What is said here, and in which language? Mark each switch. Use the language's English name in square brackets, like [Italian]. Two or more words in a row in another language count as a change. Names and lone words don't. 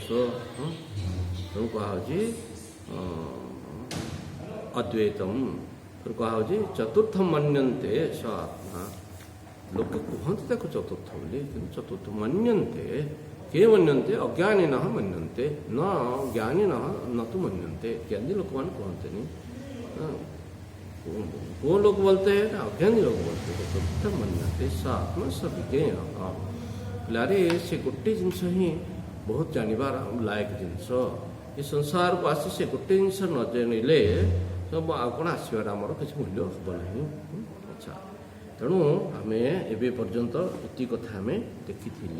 [Odia] ତେଣୁ କୁହାହେଉଛି ଅଦ୍ୱୈତମ। କୁହାହେଉଛି [Sanskrit] ଚତୁର୍ଥ ମନ୍ୟନ୍ତେ ସ ଆତ୍ମା। [Odia] ଲୋକେ କୁହନ୍ତି ତାକୁ ଚତୁର୍ଥ ବୋଲି, କିନ୍ତୁ [Sanskrit] ଚତୁର୍ଥ ମନ୍ୟନ୍ତେ। କିଏ ମନ୍ୟନ୍ତେ? ଅଜ୍ଞାନୀନଃ ମନ୍ୟନ୍ତେ, ନ ଜ୍ଞାନୀନଃ [Hindi] न तो [Sanskrit] मन्यन्ते। [Odia] ଜ୍ଞାନୀ ଲୋକମାନେ କୁହନ୍ତିନି। [Hindi] वो लोग बोलते हैं ना, अज्ञानी लोग बोलते हैं [Sanskrit] चतुर्थ मन्यन्ते स आत्मा स विज्ञेय। [Odia] ପିଲାରେ ସେ ଗୋଟେ ଜିନିଷ ହିଁ ବହୁତ ଜାଣିବାର ଲାୟକ ଜିନିଷ। ଏ ସଂସାରକୁ ଆସି ସେ ଗୋଟେ ଜିନିଷ ନ ଜାଣିଲେ ସବୁ ଆଉ କ'ଣ ଆସିବାର ଆମର କିଛି ମୂଲ୍ୟ ହେବ ନାହିଁ। ଆଚ୍ଛା, ତେଣୁ ଆମେ ଏବେ ପର୍ଯ୍ୟନ୍ତ ଏତିକି କଥା ଆମେ ଦେଖିଥିଲେ।